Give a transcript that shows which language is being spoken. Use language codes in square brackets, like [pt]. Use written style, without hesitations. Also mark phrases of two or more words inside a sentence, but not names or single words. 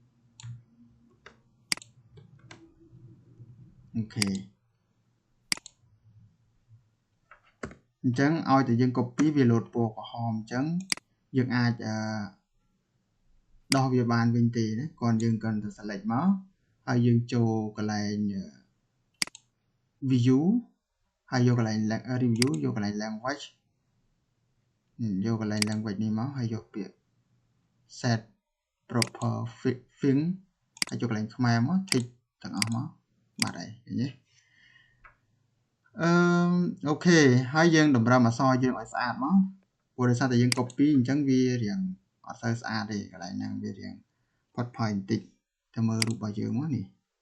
[km] អូខេអញ្ចឹងឲ្យតែយើង copy វាលោតពណ៌ក្រហមអញ្ចឹងយើងអាចដោះវាបានវិញទេណាគ្រាន់យើងគ្រាន់តែ select មកហើយយើងចូលកន្លែង view ហើយយកកន្លែង review យកកន្លែង language យកកន្លែង language នេះមកហើយយកពាក្យ [en] set proper thing [km] ហើយចូលកន្លែងខ្មែរមក tick ទាំងអស់មកបាទហើយឃើញទេ អូខេហើយយើងតម្រើមអក្សរយើងឲ្យស្អាតមកព្រោះដោយសារតែយើង copy អញ្ចឹងវារៀងអត់សូវស្អាតទេកន្លែងហ្នឹងវារៀងផុតផុយបន្តិចទៅមើលរូបរបស់យើងមកនេះ